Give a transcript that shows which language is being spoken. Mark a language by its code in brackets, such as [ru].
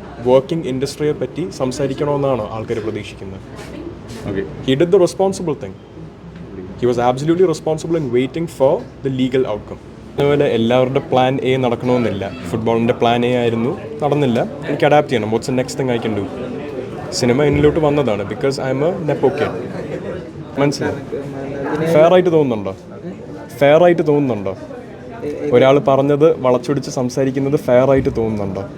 [ml] Working ഇൻഡസ്ട്രിയെ പറ്റി സംസാരിക്കണമെന്നാണ് ആൾക്കാർ പ്രതീക്ഷിക്കുന്നത്. [en] He did the responsible thing. He was absolutely responsible in waiting for the legal outcome. [ml] അതുപോലെ എല്ലാവരുടെ plan A നടക്കണമെന്നില്ല. ഫുട്ബോളിൻ്റെ plan A ആയിരുന്നു, നടന്നില്ല. എനിക്ക് അഡാപ്റ്റ് ചെയ്യണം. [en] What's the next thing I can do. [ml] Cinema എന്നിലോട്ട് വന്നതാണ് [en] Because I am a nepo kid. [ml] മനസ്സിലായി? Fair ആയിട്ട് തോന്നുന്നുണ്ടോ? ഒരാൾ പറഞ്ഞത് വളച്ചൊടിച്ച് സംസാരിക്കുന്നത് ഫെയർ ആയിട്ട് തോന്നുന്നുണ്ടോ?